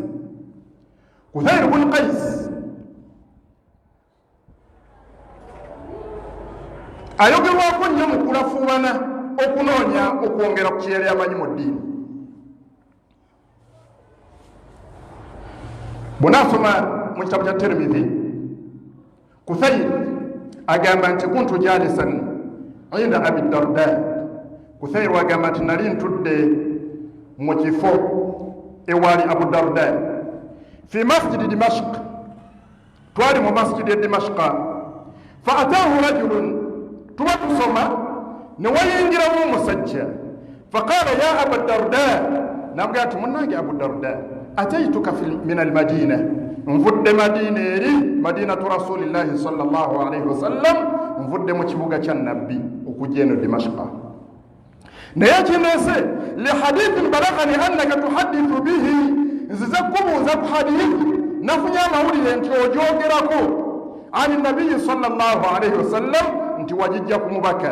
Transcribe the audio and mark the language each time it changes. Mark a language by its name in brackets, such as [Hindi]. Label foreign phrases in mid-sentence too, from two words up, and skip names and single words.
[Ganda] Kuthayr bun Qais ayogerwako nnyo mu kulafuubana okunoonya okwongera ku kye yali amanyi mu ddiini. Bw'onaasoma mu kitabu kya Tirmidhi, Kuthayr agamba nti [Arabic] كنت جالسا عند أبي الدرداء. [Ganda] Kuthayr agamba nti nali ntudde mu kifo ewali Abu Darda [Arabic] في مسجد دمشق. [Ganda] Twali mu [Arabic] مسجد دمشق. فأتاه رجل, [Ganda] tuba tusoma ne wayingiramu omusajja. [Arabic] فقال يا أبا الدرداء, [Ganda] nabwira nti munnange Abu Darda, [Arabic] أتيتك من المدينة, [Ganda] nvudde Madina eri [Arabic] مدينة رسول الله صلى الله عليه وسلم, [Ganda] nvudde mu kibuga kya nabbi okujja eno Dimashqa. Naye kinese [Arabic] لحديث بلغني أنك تحدث به, [Ganda] nzize kubuuza ku hadithi nafunye amawulire nti ogyogerako [Arabic] عن النبي صلى الله عليه وسلم [Ganda] nti wajijja kumubaka.